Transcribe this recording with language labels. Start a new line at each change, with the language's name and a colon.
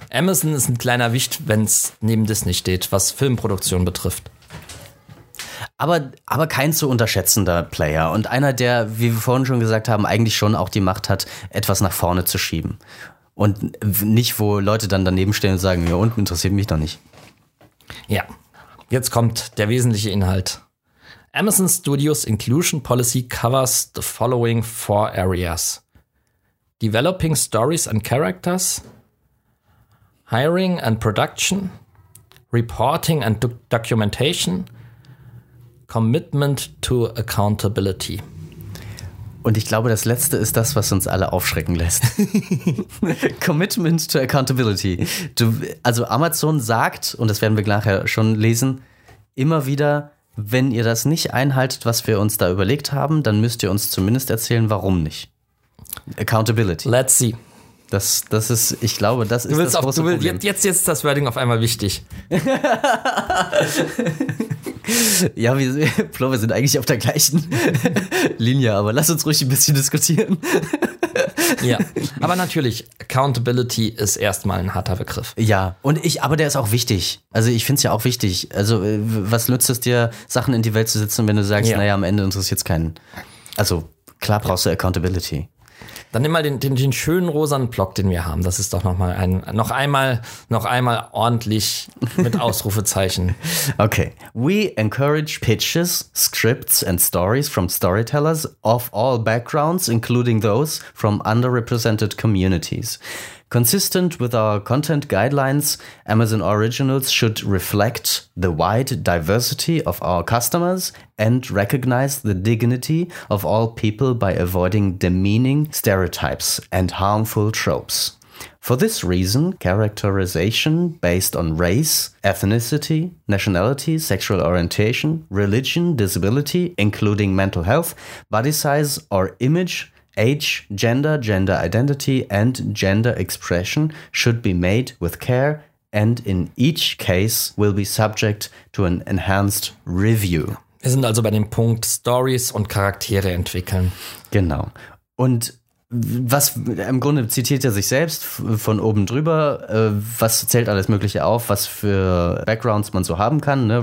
German: Amazon ist ein kleiner Wicht, wenn es neben Disney steht, was Filmproduktion betrifft. Aber kein zu unterschätzender Player und einer, der, wie wir vorhin schon gesagt haben, eigentlich schon auch die Macht hat, etwas nach vorne zu schieben. Und nicht, wo Leute dann daneben stehen und sagen, ja, unten interessiert mich doch nicht. Ja. Jetzt kommt der wesentliche Inhalt.
English: Amazon Studios Inclusion Policy covers the following four areas. Developing stories and characters, hiring and production, reporting and documentation, commitment to accountability.
German: Und ich glaube, das Letzte ist das, was uns alle aufschrecken lässt.
English: Commitment to accountability.
German: Also Amazon sagt, und das werden wir nachher schon lesen, immer wieder: Wenn ihr das nicht einhaltet, was wir uns da überlegt haben, dann müsst ihr uns zumindest erzählen, warum nicht.
English: Accountability. Let's see.
German: Das ist, ich glaube, das du ist das große Problem. Jetzt ist das Wording auf einmal wichtig. Ja, wir sind eigentlich auf der gleichen Linie, aber lass uns ruhig ein bisschen diskutieren. Ja, aber natürlich, Accountability ist erstmal ein harter Begriff. Ja, und aber der ist auch wichtig. Also ich finde es ja auch wichtig. Also was nützt es dir, Sachen in die Welt zu setzen, wenn du sagst, naja, am Ende interessiert es keinen. Also klar brauchst du Accountability. Dann nimm mal den schönen rosanen Block, den wir haben. Das ist doch noch einmal ordentlich mit Ausrufezeichen. Okay.
English: We encourage pitches, scripts and stories from storytellers of all backgrounds, including those from underrepresented communities. Consistent with our content guidelines, Amazon Originals should reflect the wide diversity of our customers and recognize the dignity of all people by avoiding demeaning stereotypes and harmful tropes. For this reason, characterization based on race, ethnicity, nationality, sexual orientation, religion, disability, including mental health, body size or image, age, gender, gender identity and gender expression should be made with care and in each case will be subject to an enhanced review.
German: Wir sind also bei dem Punkt Stories und Charaktere entwickeln. Genau. Und was im Grunde zitiert er sich selbst von oben drüber, was zählt alles Mögliche auf, was für Backgrounds man so haben kann, ne?